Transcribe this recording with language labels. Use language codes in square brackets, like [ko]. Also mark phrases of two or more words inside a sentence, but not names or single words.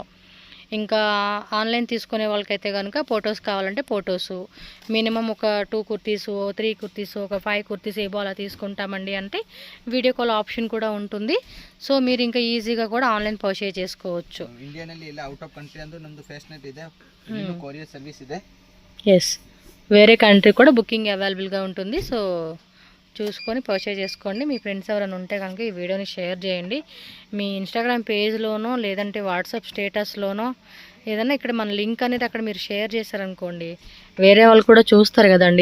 [te] ఇంకా ఆన్లైన్ తీసుకునే వాళ్ళకైతే కనుక ఫొటోస్ కావాలంటే ఫొటోసు మినిమం ఒక 2 కుర్తీసు 3 కుర్తీసు ఒక 5 కుర్తీస్ ఏవో అలా తీసుకుంటామండి అంటే [en] video call option [te] కూడా ఉంటుంది. సో మీరు ఇంకా ఈజీగా కూడా [en] online purchase [te] చేసుకోవచ్చు. [kn] ఇండియాನಲ್ಲಿ ಇಲ್ಲ [en] out of country [kn] ಅಂದು ನಮ್ಮದು ಫೇಸ್ನೆಟ್ ಇದೆ, ಇನ್ನು [en] courier service [kn] ಇದೆ. [te] ఎస్, వేరే కంట్రీ కూడా బుకింగ్ అవైలబుల్గా ఉంటుంది. సో చూసుకొని పర్చేజ్ చేసుకోండి. మీ ఫ్రెండ్స్ ఎవరైనా ఉంటే కనుక ఈ వీడియోని షేర్ చేయండి. మీ ఇన్స్టాగ్రామ్ పేజ్లోనో లేదంటే వాట్సాప్ స్టేటస్లోనో ఏదన్నా ఇక్కడ మన లింక్ అనేది అక్కడ మీరు షేర్ చేశారనుకోండి, వేరే వాళ్ళు కూడా చూస్తారు కదండి.